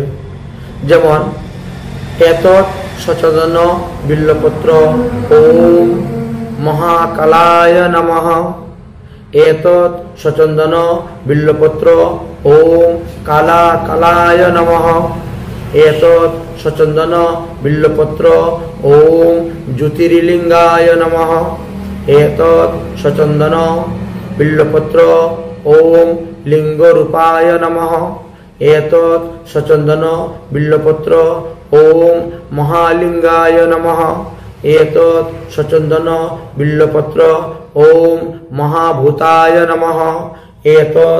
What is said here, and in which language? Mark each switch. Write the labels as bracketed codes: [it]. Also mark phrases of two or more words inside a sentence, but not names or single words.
[sa] যেমন এত সচন্দন বিল্লপত্র ওম মহাকালায় নমঃ, এতৎ সচন্দন বিল্লপত্র ওম কালা কালায় নমঃ, এতৎ সচন্দন বিল্লপত্র ওম জ্যোতির্লিঙ্গায় নমঃ, এতৎ সচন্দন বিল্লপত্র ওম লিঙ্গরূপায় নমঃ, এতৎ সচন্দন বিল্লপত্র ওম মহালিঙ্গায় নমঃ, এতৎ সচন্দন বিল্লপত্র ওম মহাভূতায় নমঃ, এতৎ